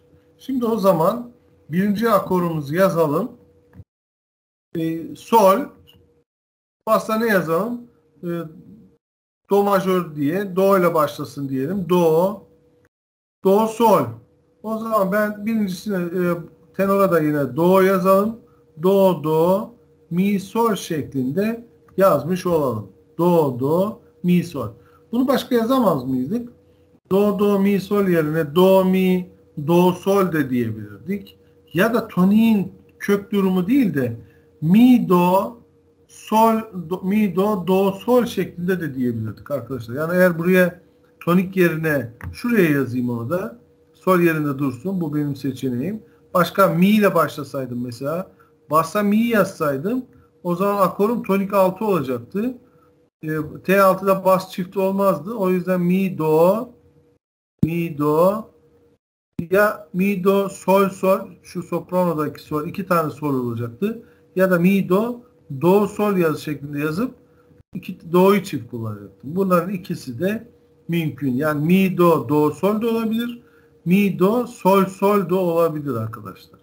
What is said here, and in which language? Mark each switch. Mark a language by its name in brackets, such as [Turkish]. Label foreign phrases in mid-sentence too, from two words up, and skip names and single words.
[Turkish] Şimdi o zaman birinci akorumuzu yazalım. Sol. Basa ne yazalım? Do majör diye. Do ile başlasın diyelim. Do. Do, sol. O zaman ben birincisine tenora da yine do yazalım. Do, do, mi, sol şeklinde yazmış olalım. Do, do, mi, sol. Bunu başka yazamaz mıydık? Do, do, mi, sol yerine do, mi, do, sol de diyebilirdik. Ya da toniğin kök durumu değil de mi, do, sol, do, mi, do, do, sol şeklinde de diyebilirdik arkadaşlar. Yani eğer buraya tonik yerine şuraya yazayım onu da sol yerinde dursun. Bu benim seçeneğim. Başka mi ile başlasaydım mesela. Bassa mi yazsaydım o zaman akorum tonik 6 olacaktı. T6'da bas çift olmazdı. O yüzden mi, do, mi, do, ya mi, do, sol, sol, şu sopranodaki sol, 2 tane sol olacaktı. Ya da mi, do, do, sol yazı şeklinde yazıp do'yu çift kullanacaktım. Bunların ikisi de mümkün. Yani mi, do, do, sol da olabilir. Mi, do, sol, sol da olabilir arkadaşlar.